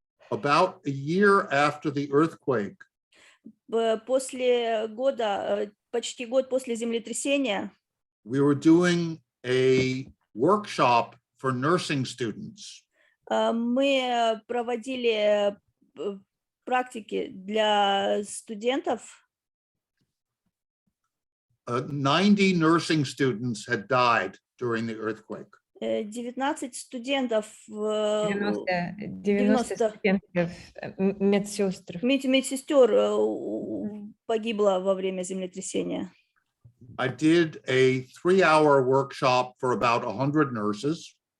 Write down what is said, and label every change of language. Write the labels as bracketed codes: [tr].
[en] About a year after the earthquake, [ru] После года, почти год после землетрясения, [en] we were doing a workshop for nursing students. [ru] мы проводили практики для студентов. [en] 90 nursing students had died during the earthquake. [ru] 19 студентов, 90 студентов, медсестр. медсестер погибло во время землетрясения. [en] I did a 3-hour workshop for about 100 nurses.